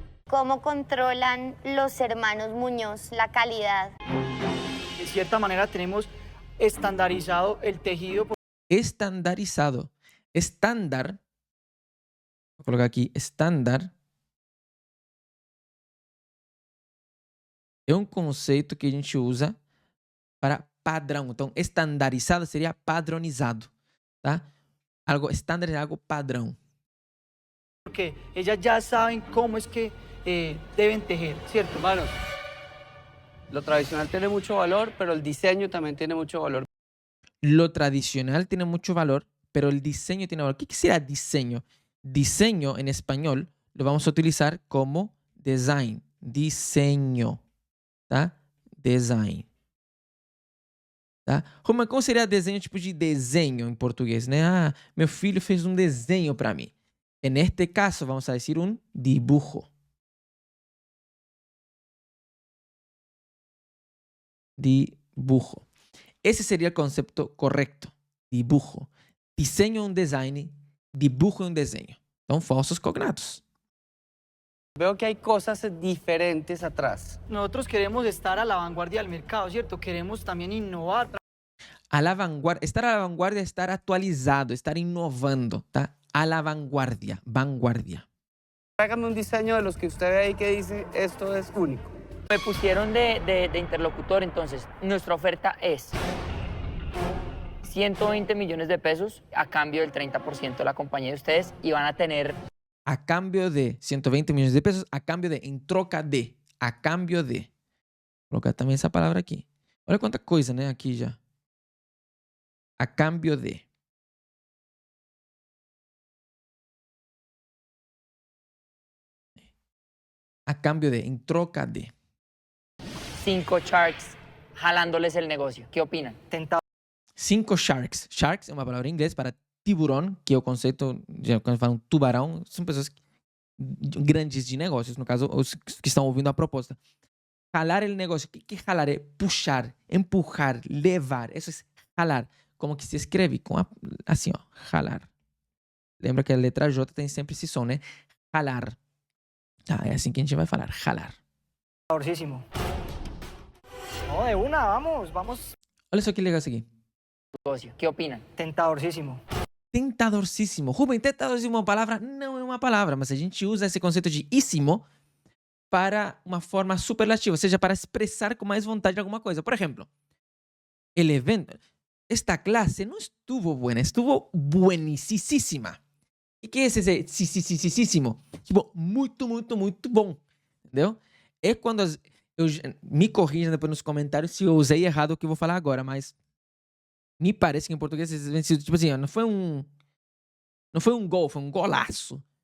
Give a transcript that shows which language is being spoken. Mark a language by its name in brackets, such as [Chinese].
[Spanish] ¿Cómo controlan los hermanos Muñoz la calidad? De cierta manera tenemos estandarizado el tejido. [Portuguese] Estandarizado. Estándar. Vou colocar aqui. Estándar é um conceito que a gente usa para padrão. Então, estandarizado seria padronizado, tá? Algo estándar é algo padrão. [Spanish] Porque ellas ya saben cómo es que deben tejer, ¿cierto? Hermanos, lo tradicional tiene mucho valor, pero el diseño también tiene mucho valor. Lo tradicional tiene mucho valor, pero el diseño tiene valor. ¿Qué será diseño? Diseño en español lo vamos a utilizar como design. Diseño, tá? Design. Tá? [Portuguese] Roma, como seria desenho, tipo de desenho em português, né? Ah, meu filho fez um desenho para mim. [Spanish] En este caso, vamos a decir un dibujo. Dibujo. Ese sería el concepto correcto. Dibujo. [Portuguese] Diseño é um design, dibujo é um desenho. Então, falsos cognatos. [Spanish] Veo que hay cosas diferentes atrás. Nosotros queremos estar a la vanguardia del mercado, ¿cierto? Queremos también innovar. [Portuguese] A la vanguardia, estar a la vanguardia é estar atualizado, estar inovando, tá? [Spanish] A la vanguardia, vanguardia. Hágame un diseño de los que usted ve ahí que dice esto es único. Me pusieron de interlocutor, entonces nuestra oferta es 120 millones de pesos a cambio del 30% de la compañía de ustedes y van a tener... A cambio de 120 millones de pesos, a cambio de, [Portuguese] en troca de, [Spanish] a cambio de. [Portuguese] Vou colocar também essa palavra aqui. Olha quanta coisa, né, aqui já. [Spanish] A cambio de. A cambio de, [Portuguese] en troca de. [Spanish] 5 sharks jalándoles el negocio. ¿Qué opinan? 5 sharks. [Portuguese] Sharks é uma palavra em inglês para tiburão, que é o conceito, quando falam tubarão, são pessoas grandes de negócios, no caso, os que estão ouvindo a proposta. Jalar el negócio. O que é jalar? É puxar, empurrar, levar. Isso é jalar. Como que se escreve? Assim, ó, jalar. Lembra que a letra J tem sempre esse som, né? Jalar. Ah, é assim que a gente vai falar, jalar. [Spanish] Tentadorcísimo. No, de una, vamos. [Portuguese] Olha só que legal isso aqui. [Spanish] Negocio. ¿Qué opinan? Tentadorcísimo. [Portuguese] Tentadorcíssimo. Rubem, tentadorcíssimo é uma palavra? Não é uma palavra, mas a gente usa esse conceito de íssimo para uma forma superlativa, ou seja, para expressar com mais vontade alguma coisa. Por exemplo, [Spanish] el evento, esta clase não estuvo buena, estuvo buenísima. [Portuguese] E que é esse sisisisíssimo? Tipo, muito, muito, muito bom. Entendeu? É quando me corrijam depois nos comentários se eu usei errado o que eu vou falar agora, mas me parece que em português tipo assim, ó, não foi um gol, foi um golaço.